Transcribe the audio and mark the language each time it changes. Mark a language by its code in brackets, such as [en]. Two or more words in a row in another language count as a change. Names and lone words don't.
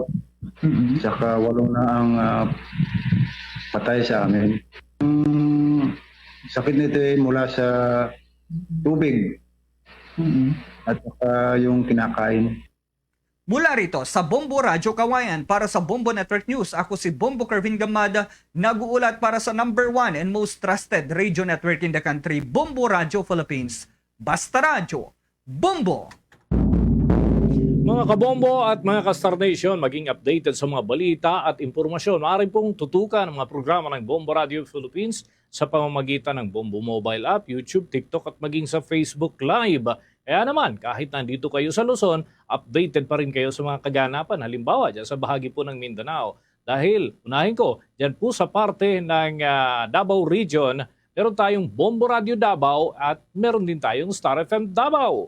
[tl] Saka 8 na ang patay sa amin. Sakit nito ay mula sa tubig at saka yung kinakain. Mula rito sa Bombo Radyo Kawayan para sa Bombo Network News, ako si Bombo Kervin Gamad, nag-uulat para sa [en] number 1 and most trusted radio network in the country, [tl] Bombo Radyo Philippines. Basta Radyo, Bombo! Mga kabombo at mga ka-Star Nation, maging updated sa mga balita at impormasyon. Maaari pong tutukan ang mga programa ng Bombo Radio Philippines sa pamamagitan ng Bombo Mobile App, YouTube, TikTok at maging sa Facebook Live. Kaya naman, kahit nandito kayo sa Luzon, updated pa rin kayo sa mga kaganapan. Halimbawa, dyan sa bahagi po ng Mindanao. Dahil, unahin ko, dyan po sa parte ng Davao Region, meron tayong Bombo Radio Davao at meron din tayong Star FM Davao.